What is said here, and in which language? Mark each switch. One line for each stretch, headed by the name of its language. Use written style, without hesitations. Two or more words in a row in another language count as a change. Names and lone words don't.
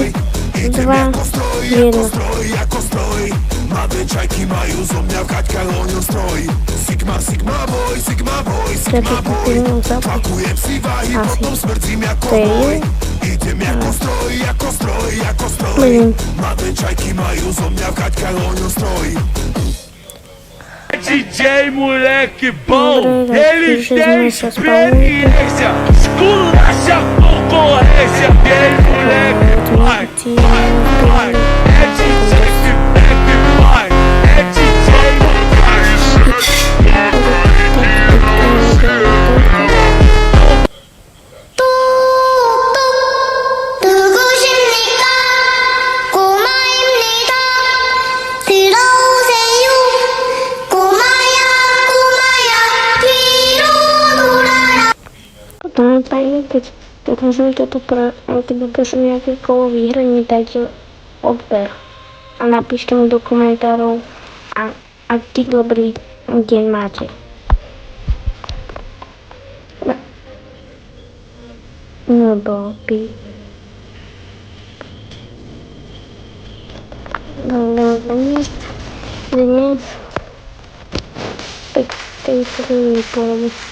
Slovak: Idem jako stroj Mladé čajky majú zo mňa v kaťkách ohňostroj. Sigma boy Tlakujem si váhy, potom smrdzím jako hnoj. Idem jako stroj Mladé čajky majú zo mňa v kaťkách ohňostroj.
Portuguese: DJ moleque bom, eles têm experiência, esculacha a concorrência. DJ moleque vai, é DJ que vai, é DJ
Korean: 누구십니까? 꼬마입니다. 들어오세요. 꼬마야 뒤로 돌아라.
Slovak: Dámy a páni, keď napíšem nejaké kolo výhraní, dajte odber a napíšte mi do komentárov, aký dobrý deň máte. Nebo dnes tak tej první polovi